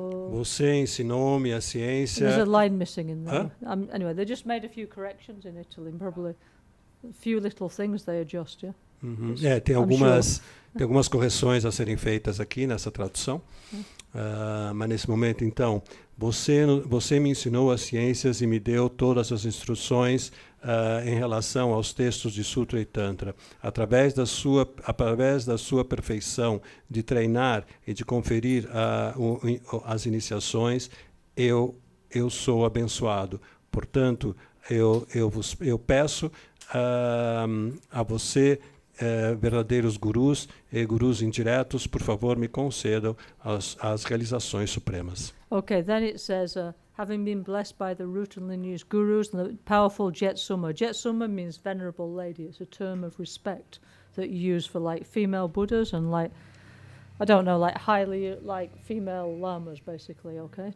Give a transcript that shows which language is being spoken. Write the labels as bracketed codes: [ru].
[pt] Você ensinou-me a ciência. [en] There's a line missing in there. Anyway, they just made a few corrections in Italy, and probably a few little things they adjust, yeah? [pt] Tem algumas correções a serem feitas aqui nessa tradução. Mas nesse momento, então, você me ensinou as ciências e me deu todas as instruções em relação aos textos de Sutra e Tantra. Através da sua perfeição de treinar e de conferir as iniciações, eu sou abençoado. Portanto, eu peço a você, verdadeiros gurus e gurus indiretos, por favor, me concedam as realizações supremas. [en] Okay, then it says, having been blessed by the root and lineage gurus and the powerful Jetsuma. Jetsuma means venerable lady. It's a term of respect that you use for like female Buddhas and like, I don't know, like highly like female lamas basically, okay?